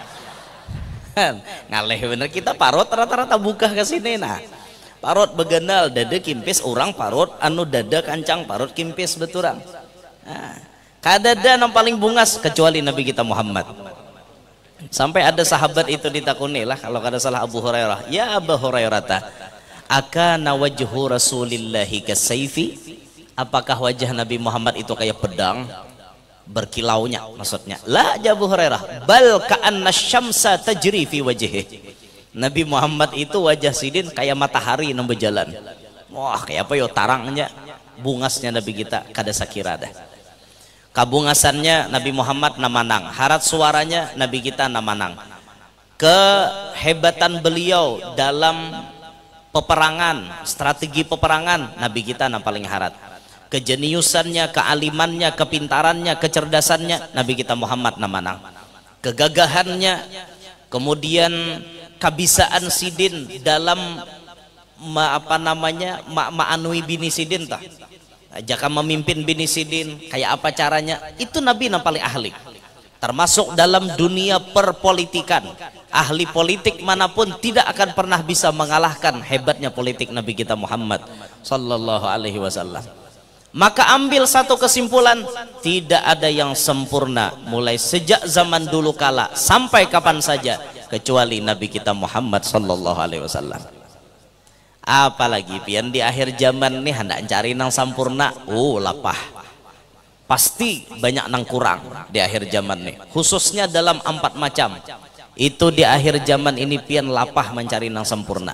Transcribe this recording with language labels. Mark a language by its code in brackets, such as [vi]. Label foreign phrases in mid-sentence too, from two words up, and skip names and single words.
[bjn] Ngalih bener kita parut rata-rata buka ke sini. Nah parut beganal dada kimpis, orang parut anu dada kancang parut kimpis beturang. Nah, kadada yang paling bungas kecuali Nabi kita Muhammad. Sampai ada sahabat itu ditakuni lah kalau kada salah Abu Hurairah, ya Abu Hurairah, [ar] أكان وجه رسول الله كالسيف, [id] apakah wajah Nabi Muhammad itu kayak pedang berkilaunya? [ar] Maksudnya لا يا أبا هريرة بل كأن الشمس تجري في وجهه. [bjn] Nabi Muhammad itu wajah sidin kayak matahari yang berjalan. Wah kayak apa yo tarangnya, bungasnya Nabi kita kada sakira dah. Kabungasannya Nabi Muhammad namanang, harat suaranya Nabi kita namanang. [id] Kehebatan beliau dalam peperangan, strategi peperangan Nabi kita paling harat. [bjn] Kejeniusannya, kealimannya, kepintarannya, kecerdasannya Nabi kita Muhammad namanang. Kegagahannya, kemudian kabisaan sidin dalam ma'anui bini sidin tah. Jika memimpin bini sidin kayak apa caranya, itu Nabi yang paling ahli. [id] Termasuk dalam dunia perpolitikan, ahli politik manapun tidak akan pernah bisa mengalahkan hebatnya politik Nabi kita Muhammad [ar] صلى الله عليه وسلم. [id] Maka ambil satu kesimpulan, tidak ada yang sempurna mulai sejak zaman dulu kala sampai kapan saja kecuali Nabi kita Muhammad [ar] صلى الله عليه وسلم. [bjn] Apalagi pian di akhir zaman nih hendak cari nang sempurna, lapah. Pasti banyak nang kurang di akhir zaman nih, khususnya dalam 4 macam. Itu di akhir zaman ini pian lapah mencari nang sempurna.